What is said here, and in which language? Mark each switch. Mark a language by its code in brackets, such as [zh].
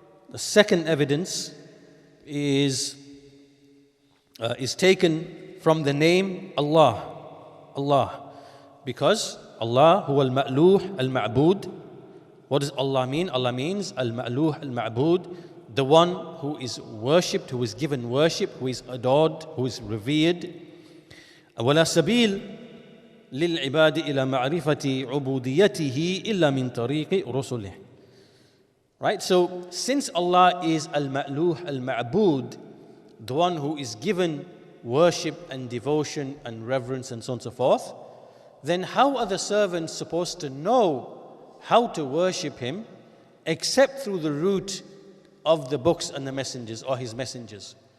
[en] The second evidence is taken from the name Allah, because [ar] Allah huwa al-ma'luh al-ma'bud, [en] What does Allah mean? Allah means [ar] al-ma'luh al-ma'bud, [en] the one who is worshipped, who is given worship, who is adored, who is revered. [ar] ولا سبيل للعباد إلى معرفة عبوديته إلا من طريق رسله. [en] Right? So since Allah is al-ma'luh al-ma'bud, the one who is given worship and devotion and reverence and so on and so forth, then how are the servants supposed to know how to worship Him except through the route of the books and the messengers or His messengers?